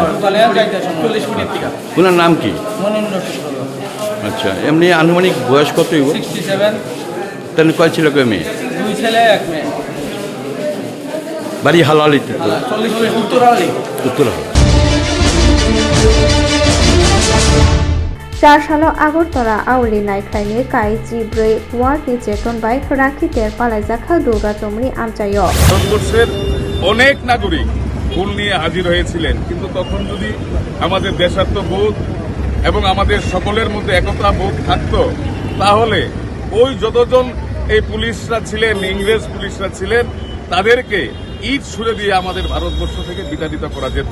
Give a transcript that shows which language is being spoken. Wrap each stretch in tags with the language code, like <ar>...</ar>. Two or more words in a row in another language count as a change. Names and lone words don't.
<bn>দোকানে যাইতে 40 মিনিট থেকে। ওনার নাম কি? মনিন্দ্র সূত্রধর। আচ্ছা, এমনি আনুমানিক বয়স কত? 67। তাহলে কয় ছিল কয় মেয়ে? 2 ছেলে 1 মেয়ে। বাড়ি হালালিতে? 40 উত্তরালি। উত্তরালি।</bn> <trp>4 साल आगरतला आवली नायख्लायनि काय जिब्रै वार्डनि जेतन बाय राखि तेर पालायजाखा दुर्गा चौमनि आमचायो</trp> <bn>ভারতবর্ষের অনেক নাগরিক ফুল নিয়ে হাজির হয়েছিলেন, কিন্তু তখন যদি আমাদের দেশাত্মবোধ এবং আমাদের সকলের মধ্যে একতা বোধ থাকতো, তাহলে ওই যতজন এই পুলিশরা ছিলেন, ইংরেজ পুলিশরা ছিলেন, তাদেরকে ইট ছুড়ে দিয়ে আমাদের ভারতবর্ষ থেকে বিতাড়িত করা যেত।</bn>